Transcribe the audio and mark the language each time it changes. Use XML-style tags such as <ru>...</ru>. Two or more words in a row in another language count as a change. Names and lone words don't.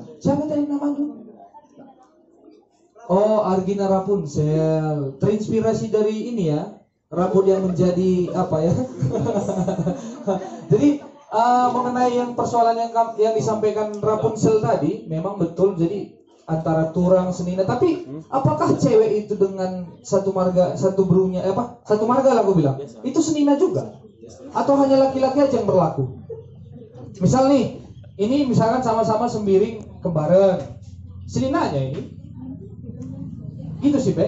<id>Siapa tadi nama lu? Oh, Argina Rapunzel. Terinspirasi dari ini ya, rambut yang menjadi apa ya? Jadi mengenai yang persoalan yang disampaikan Rapunzel tadi, memang betul. Jadi antara</id> <btx>turang senina.</btx> <id>Tapi apakah cewek itu dengan satu marga lah aku bilang, itu senina juga? Atau hanya laki-laki aja yang berlaku? Misal nih, ini misalkan sama-sama sembiring kembaran, seninanya ini gitu sih, Be.</id>